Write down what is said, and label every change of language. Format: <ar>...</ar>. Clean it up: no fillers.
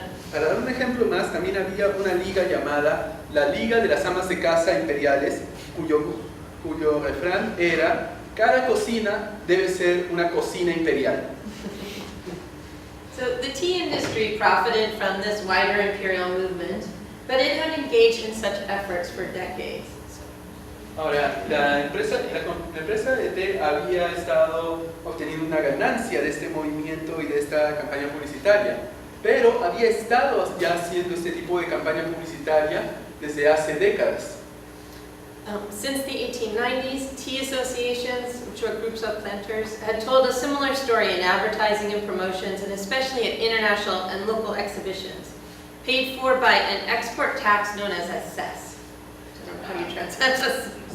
<es>Para dar un ejemplo más, también había una liga llamada la Liga de las Amas de Casa Imperiales, cuyo refrán era: cada cocina debe ser una cocina imperial.</es> <en>So the tea industry profited from this wider imperial movement, but it had engaged in such efforts for decades.</en> <es>Ahora, la empresa de té había estado obteniendo una ganancia de este movimiento y de esta campaña publicitaria, pero había estado ya haciendo este tipo de campaña publicitaria desde hace décadas.</es> <en>Since the 1890s, tea associations, which are groups of planters, had told a similar story in advertising and promotions, and especially at international and local exhibitions, paid for by an export tax known as a cess. I don't know how you translate this.</en>